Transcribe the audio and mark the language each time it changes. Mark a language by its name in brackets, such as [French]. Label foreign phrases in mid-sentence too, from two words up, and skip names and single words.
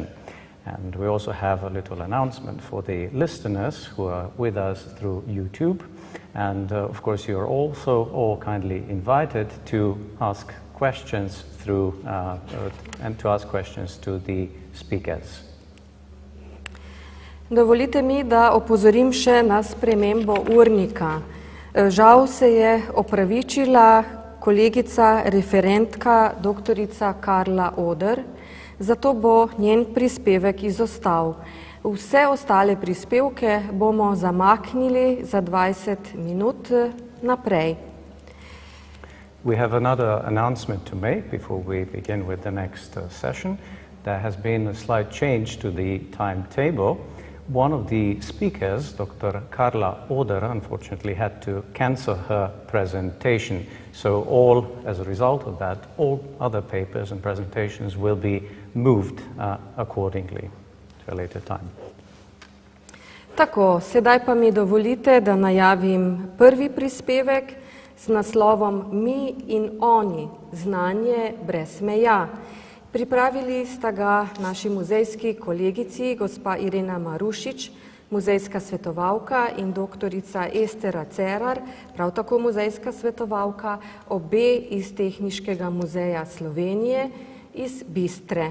[English] And we also have a little announcement for the listeners who are with us through YouTube. And of course, you are also all kindly invited to ask questions to the speakers. [Slovenian] Dovolite mi, da opozorim še na spremembo urnika. Žal se je opravičila kolegica referentka doktorica Karla Oder, zato bo njen prispevek izostal. Vse ostale prispevke bomo zamaknili za 20 minut naprej. [English] We have another announcement to make before we begin with the next session. There has been a slight change to the timetable. One of the speakers, Dr. Karla Oder, unfortunately had to cancel her presentation. So as a result of that, all other papers and presentations will be moved accordingly to a later time. [Slovenian] Tako, sedaj pa mi dovolite, da najavim prvi prispevek z naslovom Mi in oni, znanje brez meja. Pripravili sta ga naši muzejski kolegici, gospa Irena Marušič, muzejska svetovalka, in doktorica Estera Cerar, prav tako muzejska svetovalka, obe iz Tehniškega muzeja Slovenije iz Bistre.